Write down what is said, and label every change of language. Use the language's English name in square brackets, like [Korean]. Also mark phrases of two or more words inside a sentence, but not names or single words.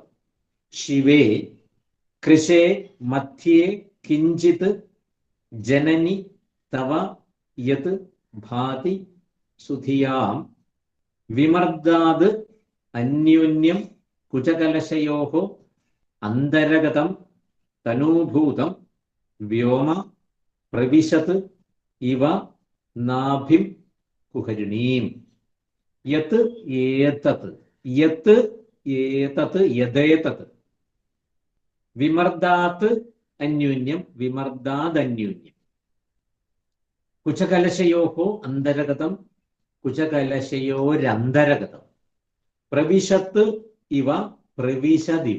[Sanskrit] ശിവേ കൃഷേ മധ്യേ കിഞ്ചിത് ജനനി തവ യത് ഭാതി സുധിയാം വിമർദാത് അന്യോന്യം കുചകലശയോഹോ അന്തരഗതം തനൂഭൂതം വ്യോമ പ്രവിശത് ഇവ നാഭിം കുഹരിണീം. യത് ഏതത്, യത് ഏതത്, യഥേതത് വിമർദാത് അന്യോന്യം വിമർദാദന്യോന്യം കുചകലശയോഹോ അന്തരഗതം കുചകലശയോരന്തരഗതം പ്രവിശത്ത് ഇവ പ്രവിശദിവ.